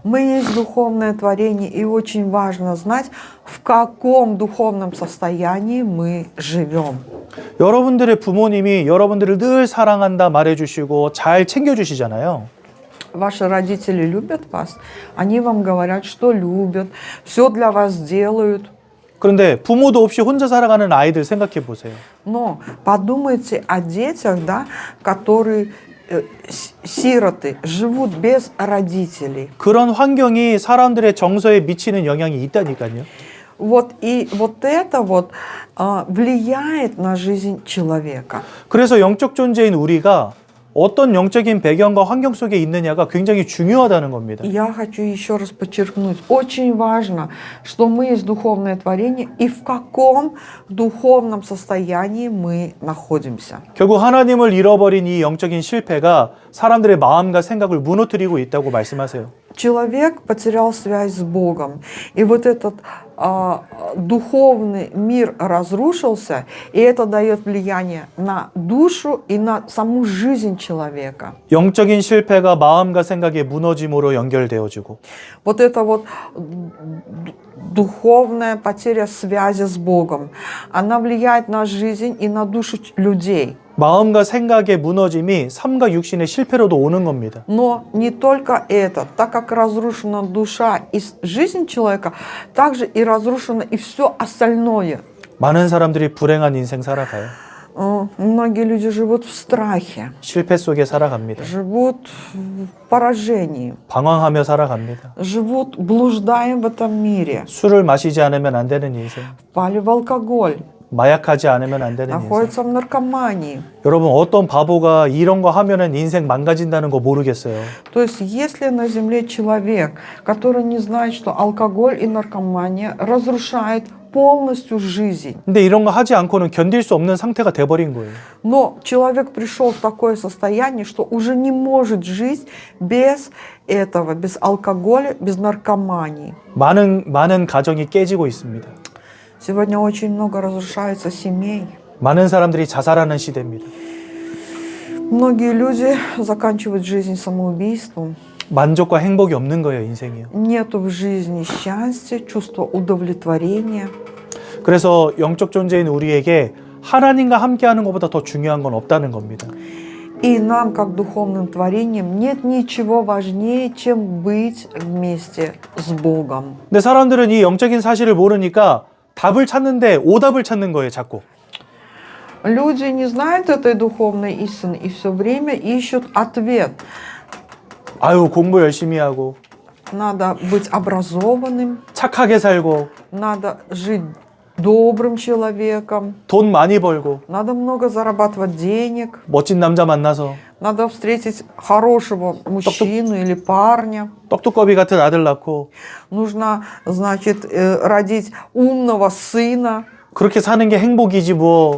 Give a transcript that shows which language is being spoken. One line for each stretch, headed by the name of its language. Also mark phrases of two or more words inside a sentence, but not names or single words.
Russian: Мы есть духовное творение, и очень важно знать, в каком духовном состоянии мы живем.
Korean: 여러분들의 부모님이 여러분들을 늘 사랑한다 말해주시고 잘 챙겨주시잖아요.
Russian: Ваши родители любят вас, они вам говорят, что любят, все для вас делают.
Korean: 그런데 부모도 없이 혼자 살아가는 아이들 생각해 보세요.
Russian: Но подумайте о детях, да, которые сироты, живут без родителей.
Korean: 그런 환경이 사람들의 정서에 미치는 영향이 있다니까요.
Russian: Вот и вот это вот влияет на жизнь человека.
Korean: 그래서 영적 존재인 우리가 어떤 영적인 배경과 환경 속에 있느냐가 굉장히 중요하다는 겁니다.
Russian: Я хочу еще раз подчеркнуть, очень важно, что мы есть духовное творение и в каком духовном состоянии мы находимся.
Korean: 결국 하나님을 잃어버린 이 영적인 실패가 사람들의 마음과 생각을 무너뜨리고 있다고 말씀하세요.
Russian: Человек потерял связь с Богом, и вот этот духовный мир разрушился, и это дает влияние на душу и на саму жизнь человека.
Korean: 영적인 실패가 마음과 생각의 무너짐으로 연결되어지고
Russian: Вот это вот духовная потеря связи с Богом, она влияет на жизнь и на душу людей.
Korean: 마음과 생각의 무너짐이 삶과 육신의 실패로도 오는 겁니다.
Russian: Но не только это, так как разрушена душа и жизнь человека, также и разрушено и все остальное.
Korean: 많은 사람들이 불행한 인생 살아가요.
Russian: Многие люди живут в страхе,
Korean: 실패 속에 살아갑니다.
Russian: живут в поражении,
Korean: 방황하며 살아갑니다.
Russian: живут, блуждаем в этом мире,
Korean: 술을 마시지 않으면 안 되는 인생,
Russian: впали в алкоголь,
Korean: 마약하지 않으면 안 되는 인생.
Russian: находятся в наркомании.
Korean: 여러분 어떤 바보가 이런 거 하면은 인생 망가진다는 거 모르겠어요.
Russian: То есть, если на земле человек, который не знает, что алкоголь и наркомания разрушают полностью жизнь,
Korean: 근데 이런 거 하지 않고는 견딜 수 없는 상태가 돼버린 거예요.
Russian: но человек пришел в такое состояние, что уже не может жить без этого, без алкоголя, без наркомании.
Korean: 많은 가정이 깨지고 있습니다.
Russian: Сегодня очень много разрушается семей.
Korean: 많은 사람들이 자살하는 시대입니다.
Russian: Многие люди заканчивают жизнь самоубийством.
Korean: 만족과 행복이 없는 거예요, 인생이요.
Russian: Нету в жизни счастья, чувства удовлетворения.
Korean: 그래서 영적 존재인 우리에게 하나님과 함께하는 것보다 더 중요한 건 없다는 겁니다.
Russian: И нам, как духовным творениям, нет ничего важнее, чем быть вместе с Богом.
Korean: 근데 사람들은 이 영적인 사실을 모르니까 답을 찾는데 오답을 찾는 거예요, 자꾸.
Russian: Люди не знают этой духовной истины и все время ищут ответ.
Korean: 아유, 공부 열심히 하고
Russian: Надо быть образованным,
Korean: 착하게 살고
Russian: надо жить добрым человеком,
Korean: 돈 많이 벌고
Russian: надо много зарабатывать денег,
Korean: 멋진 남자 만나서
Russian: надо встретить хорошего мужчину или парня.
Korean: 떡두꺼비 같은 아들 낳고
Russian: Нужно, значит, родить умного сына.
Korean: 그렇게 사는 게 행복이지 뭐.